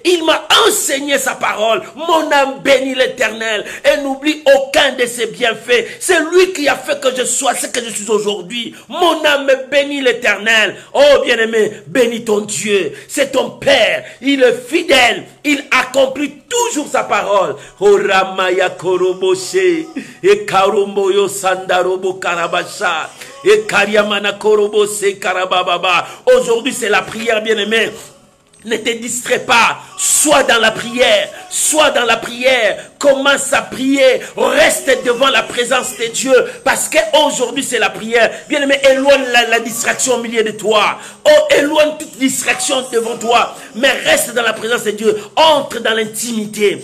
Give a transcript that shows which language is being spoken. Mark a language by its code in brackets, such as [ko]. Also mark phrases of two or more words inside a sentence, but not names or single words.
[fr] Il m'a enseigné sa parole. Mon âme bénit l'Éternel et n'oublie aucun de ses bienfaits. C'est lui qui a fait que je sois ce que je suis aujourd'hui. Mon âme bénit l'Éternel. Oh bien-aimé, bénis ton Dieu. C'est ton Père. Il est fidèle. Il accomplit toujours sa parole. Oh Ramaya Koroboshe et Karomboyo Sandarobo Karabasha et Kariamana Korobose Karabababa. Aujourd'hui c'est la prière, bien-aimé. Ne te distrais pas, sois dans la prière, commence à prier, reste devant la présence de Dieu, parce qu'aujourd'hui c'est la prière. Bien-aimé, éloigne la distraction au milieu de toi, éloigne toute distraction devant toi, mais reste dans la présence de Dieu, entre dans l'intimité.